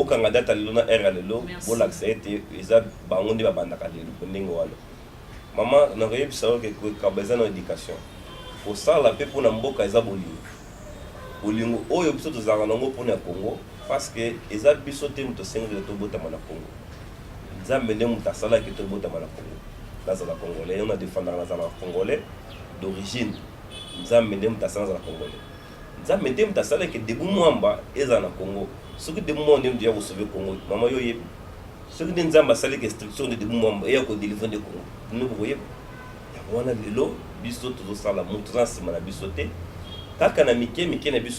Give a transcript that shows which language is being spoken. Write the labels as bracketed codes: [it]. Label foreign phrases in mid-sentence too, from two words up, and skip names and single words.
[ln] bokanga date ya lelo na heure ya lelo bolakisa ete eza bango nde babandaka lelo ndenge wana mama nakoyebisa yo kekaba eza na éducation kosala mpe mpona mboka eza bolingo oyo biso tozalaka nango mpona ya Congo [fr] parce que [ln] eza biso te moto asengeli tobotama na Congo nzambe nde moto asalaki tobotama na Congo nazala congolais on a défendaka nazala [fr] congolais d'origine [ln] nzambe nde moto asala nazala congolais nzambe nde moto asalaki debu mwamba ezala na Congo soki debu mwamba nde moto ya kosauve Congo mama yo oyebi soki nde nzambe asalaki instruction nde debu mwamba eya kodelivre nde Congo bino bokoyeba yango wana lelo biso tozosala moto toza nsima na biso te kaka na mike na biso